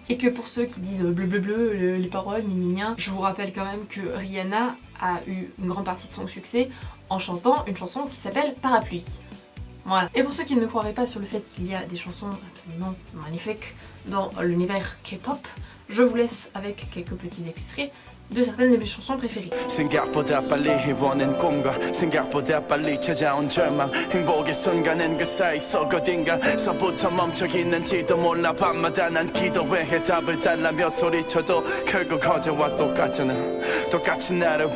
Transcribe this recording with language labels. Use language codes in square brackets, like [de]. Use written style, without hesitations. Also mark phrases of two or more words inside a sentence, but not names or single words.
[fr] Et que pour ceux qui disent bleu bleu bleu, les paroles, gna, je vous rappelle quand même que Rihanna a eu une grande partie de son succès en chantant une chanson qui s'appelle Parapluie. Voilà. Et pour ceux qui ne me croiraient pas sur le fait qu'il y a des chansons absolument magnifiques dans l'univers K-pop, je vous laisse avec quelques petits extraits de certaines de mes chansons préférées. [ko] 생각보다 빨리 원한 꿈과 생각보다 빨리 찾아온 절망 행복의 순간은 그 사이 속 어딘가서부터 멈춰 있는지도 몰라 밤마다 난 기도해 해답을 달라며 소리쳐도 결국 어제와 똑같잖아 똑같이 나를